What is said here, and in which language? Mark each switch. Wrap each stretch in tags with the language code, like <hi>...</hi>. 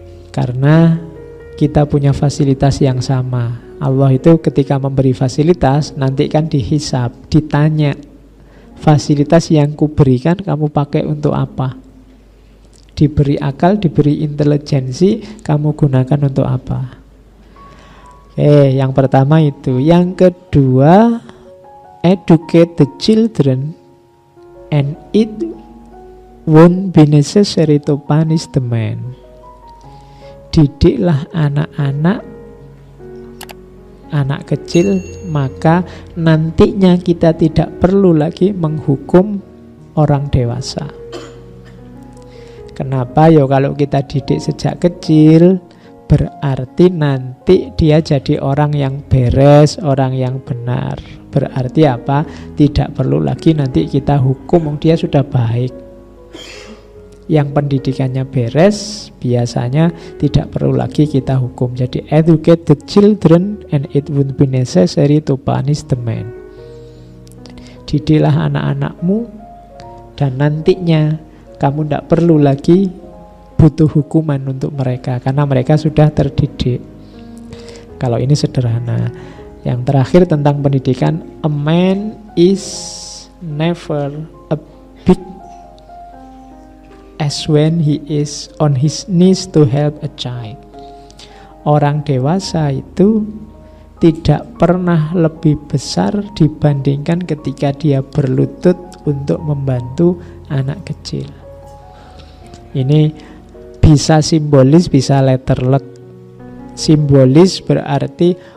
<id>Karena kita punya fasilitas yang sama. Allah itu ketika memberi fasilitas, nanti kan dihisab, ditanya, fasilitas yang kuberikan kamu pakai untuk apa? Diberi akal, diberi intelijensi, kamu gunakan untuk apa? Oke, yang pertama itu.</id> <en>Yang kedua, educate the children and it won't be necessary to punish the man.</en> <id>Didiklah anak-anak kecil, maka nantinya kita tidak perlu lagi menghukum orang dewasa. Kenapa? Ya kalau kita didik sejak kecil, berarti nanti dia jadi orang yang beres, orang yang benar. Berarti apa? Tidak perlu lagi nanti kita hukum, dia sudah baik. Yang pendidikannya beres, biasanya tidak perlu lagi kita hukum.</id> <en>Jadi educate the children and it won't be necessary to punish the man.</en> <id>Didiklah anak-anakmu dan nantinya kamu tidak perlu lagi butuh hukuman untuk mereka karena mereka sudah terdidik. Kalau ini sederhana.</id> <en>Yang terakhir tentang pendidikan, a man is never a big as when he is on his knees to help a child.</en> <id>Orang dewasa itu tidak pernah lebih besar dibandingkan ketika dia berlutut untuk membantu anak kecil. Ini bisa simbolis, bisa letterlek. Simbolis berarti</id>